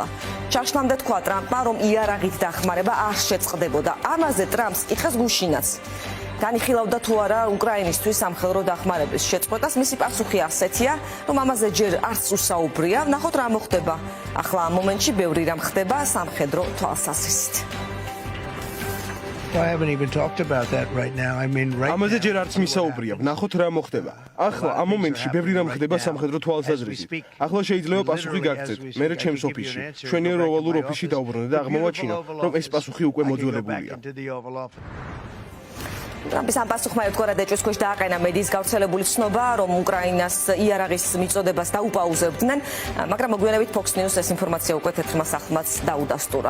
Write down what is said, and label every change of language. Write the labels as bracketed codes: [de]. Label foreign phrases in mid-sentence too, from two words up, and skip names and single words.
[ka] ჩაშლამდე თქვა ტრამპმა, რომ იარაღით დახმარება არ შეწყდებოდა. ამაზე ტრამპს იკითხეს გუშინაც. განიხილავდა თუ არა უკრაინისთვის სამხედრო დახმარების შეწყვეტას. მისი პასუხი ასეთია, რომ ამაზე ჯერ არც უსაუბრია. ნახოთ რა მოხდება. ახლა ამ მომენტში ბევრი რამ ხდება სამხედრო თვალსაზრისით. [en] I haven't even talked about that right now. I mean right now. [ka] ამაზე ჯერ არც მისაუბრია. ნახოთ რა მოხდება. ახლა ამ მომენტში ბევრი რამ ხდება სამხედრო თვალსაზრისით. ახლა შეიძლება პასუხი გაგცეთ. მე ჩემს ოფისში, ჩვენი როვალურ ოფისში დავბრუნე და აღმოვაჩინო, რომ ეს პასუხი უკვე მოძველებულია. ტრამპის ამ პასუხმა ერთგვარად ეჭვის ქვეშ დააყენა მედიის გავრცელებული ცნობა, რომ უკრაინას იარაღის მიწოდებას დაუპაუზებდნენ, მაგრამ მოგვიანებით Fox News ეს ინფორმაცია უკვე თეთრმა სახლმაც დაუდასტურა.